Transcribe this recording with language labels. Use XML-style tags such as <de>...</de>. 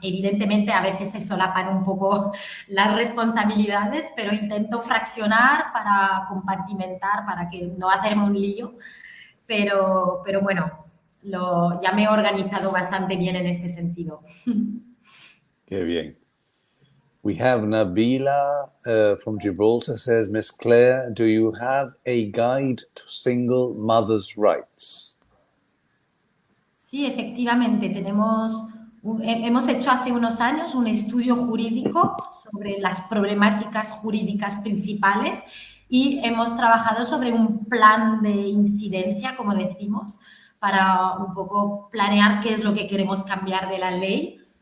<es>Evidentemente, a veces se solapan un poco las responsabilidades, pero intento fraccionar para compartimentar, para que no hacerme un lío. Pero bueno, ya me he organizado bastante bien en este sentido. Qué bien.</es> <en>We have Nabila from Gibraltar says, Miss Claire, do you have a guide to single mothers' rights?</en> <es>Sí, efectivamente, hemos hecho hace unos años un estudio jurídico sobre las problemáticas jurídicas principales y hemos trabajado sobre un plan de incidencia, como decimos, para un poco planear qué es lo que queremos cambiar de la ley.</es>